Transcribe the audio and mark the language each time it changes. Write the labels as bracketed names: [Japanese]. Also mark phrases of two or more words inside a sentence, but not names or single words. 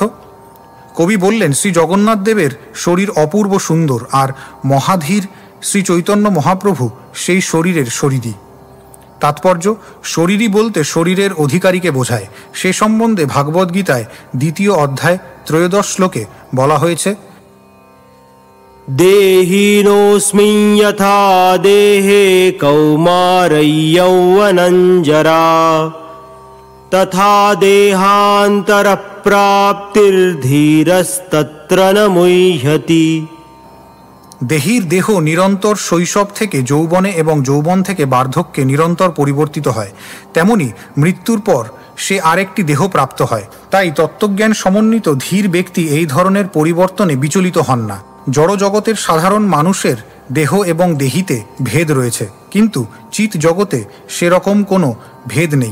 [Bangla] কবি বললেন শ্রী জগন্নাথ দেবের শরীর অপূর্ব সুন্দর আর মহাধীর শ্রী চৈতন্য মহাপ্রভু সেই শরীরের শরীরই। তাৎপর্য, শরীরই বলতে শরীরের অধিকারীকে বোঝায়। সে সম্বন্ধে ভাগবদ্গীতায় 2য় অধ্যায় 13 শ্লোকে বলা হয়েছে, [Sanskrit] দেহিনোऽস্মিन् यथा देहे कौमारयौवनञ्जरा, तथा देहान्तरप्राप्तिर्धीरस्तत्र न मुह्यति। [Bangla] দেহির দেহ নিরন্তর শৈশব থেকে যৌবনে এবং যৌবন থেকে বার্ধক্যে নিরন্তর পরিবর্তিত হয়, তেমনি মৃত্যুর পর সে আরেকটি দেহ প্রাপ্ত হয়। তাই তত্ত্বজ্ঞান সমন্বিত ধীর ব্যক্তি এই ধরনের পরিবর্তনে বিচলিত হন না। জড়জগতের সাধারণ মানুষের দেহ এবং দেহিতে ভেদ রয়েছে, কিন্তু চিৎ জগতে সেরকম কোনো ভেদ নেই।